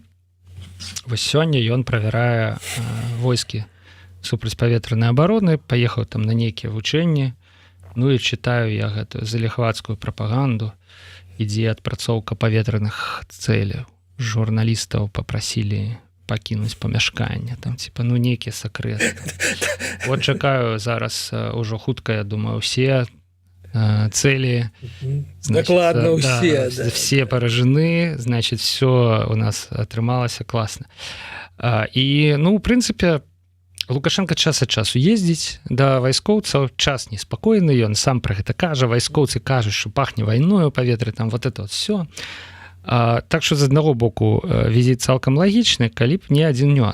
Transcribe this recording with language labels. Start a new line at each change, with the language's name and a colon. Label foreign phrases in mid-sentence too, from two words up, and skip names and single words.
Belarusian: Вось сёння ён правярае войскі супрацьпаветранай абароны, паехаў там на нейкія вучэнні, ну і чытаю я гэтую заліхвацкую прапаганду, ідзе адпрацоўка паветраных цэляў. Журналістаў папрасілі пакінуць памяшканне, там типа, ну нейкія сакрэты. Вот чакаю зараз ужо хутка, я думаю, усе цели.
Russian: Докладно все. Да, все поражены, значит, все у нас атрымалася класна.
Belarusian: І, ну, у прынцыпе, Лукашенко час ад часу ездзіць да вайскоўцаў, час неспакойны, ён сам пра гэта кажа, вайскоўцы кажуць, што пахне вайною у паветры,
Russian: там вот это вот все.
Belarusian: Так што з аднаго боку візіт цалкам лагічны, калі б не адзін нюанс.